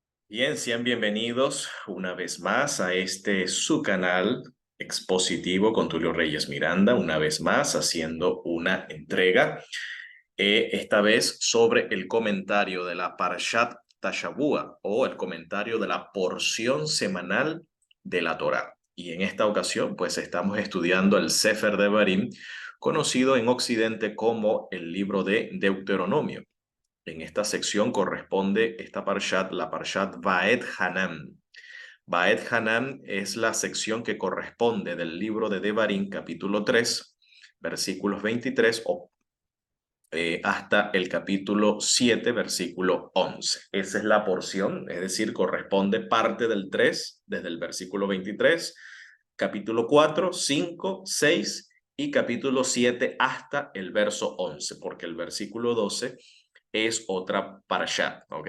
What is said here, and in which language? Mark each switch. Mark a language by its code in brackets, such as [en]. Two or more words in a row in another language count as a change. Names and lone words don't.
[es] Bien, sean bienvenidos una vez más a su canal expositivo con Tulio Reyes Miranda, una vez más haciendo una entrega, esta vez sobre el comentario de la [he] פרשת השבוע [es] o el comentario de la porción semanal de la Torá. Y en esta ocasión, pues estamos estudiando el [he] ספר דברים, [es] conocido en Occidente como el libro de Deuteronomio. En esta sección corresponde esta parshat, la [he] פרשת ואתחנן. [es] Vaet Hanan es la sección que corresponde del libro de Devarim, capítulo 3, versículos 23 hasta el capítulo 7, versículo 11. Esa es la porción, es decir, corresponde parte del 3, desde el versículo 23, capítulo 4, 5, 6 y capítulo 7 hasta el verso 11, porque el versículo 12 es otra parashat, ¿ok?